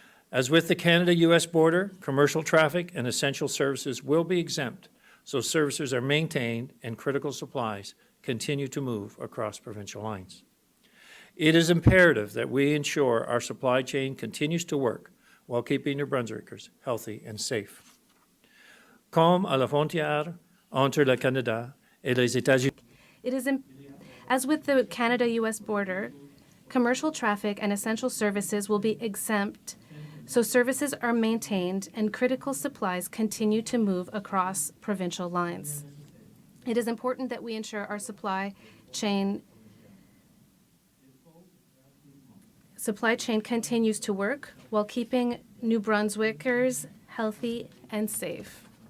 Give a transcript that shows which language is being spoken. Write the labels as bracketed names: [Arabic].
[English] As with the Canada-US border, commercial traffic and essential services will be exempt, so services are maintained and critical supplies continue to move across provincial lines. It is imperative that we ensure our supply chain continues to work while keeping New Brunswickers healthy and safe. [French] Comme à la frontière entre le Canada et les États-Unis. [English] As with the Canada-US border, commercial traffic and essential services will be exempt, so services are maintained and critical supplies continue to move across provincial lines. It is important that we ensure our supply chain continues to work while keeping New Brunswickers healthy and safe.